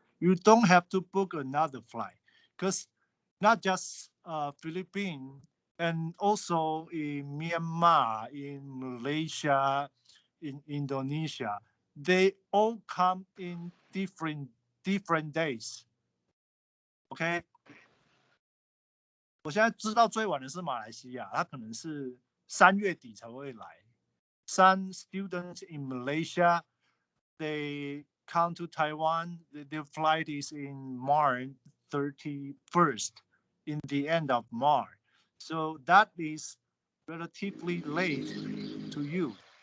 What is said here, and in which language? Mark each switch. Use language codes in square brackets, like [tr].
[en] You don't have to book another flight, because not just Philippines and also in Myanmar, in Malaysia, in Indonesia, they all come in different days. [zh] OK， 我现在知道最晚的是马来西亚，它可能是3月底才会来。 [en] Some students in Malaysia, they come to Taiwan. Their flight is in March 31st, in the end of March. So that is relatively late to you.